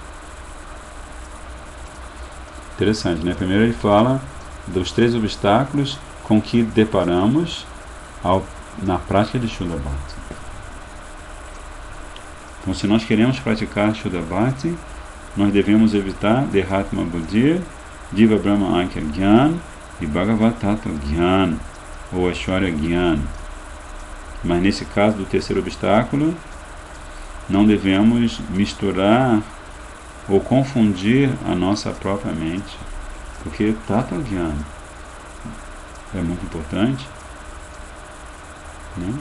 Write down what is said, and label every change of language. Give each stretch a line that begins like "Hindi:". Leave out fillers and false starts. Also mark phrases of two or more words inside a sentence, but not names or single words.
Portuguese: Interessante, né? Primeiro ele fala dos três obstáculos com que deparamos na prática de Shuddha Bhakti. Então, se nós queremos praticar Shuddha Bhakti, nós devemos evitar Dehatma Buddhi, Diva Brahma Aikya Jnana e Bhagavatattva Jnana, ou Aishwarya Jnana. Mas nesse caso do terceiro obstáculo, não devemos misturar ou confundir a nossa própria mente, porque Tattva Jnana é muito importante, né?